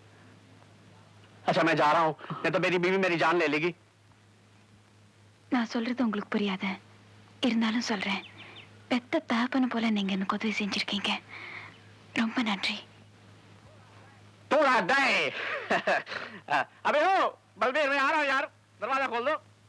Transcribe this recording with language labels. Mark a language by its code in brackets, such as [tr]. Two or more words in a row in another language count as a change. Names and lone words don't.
[hi] अच्छा मैं जा रहा हूँ, नहीं तो मेरी बीवी मेरी जान ले लेगी। [ta] நான் சொல்றது உங்களுக்கு புரியாத இருந்தாலும் சொல்றேன். பெத்த தகப்பன போல நீங்க எனக்கு உதவி செஞ்சிருக்கீங்க. ரொம்ப நன்றி. [hi] तोड़ा दे। अबे हो, बलबीर मैं आ रहा हूँ यार, दरवाजा खोल दो।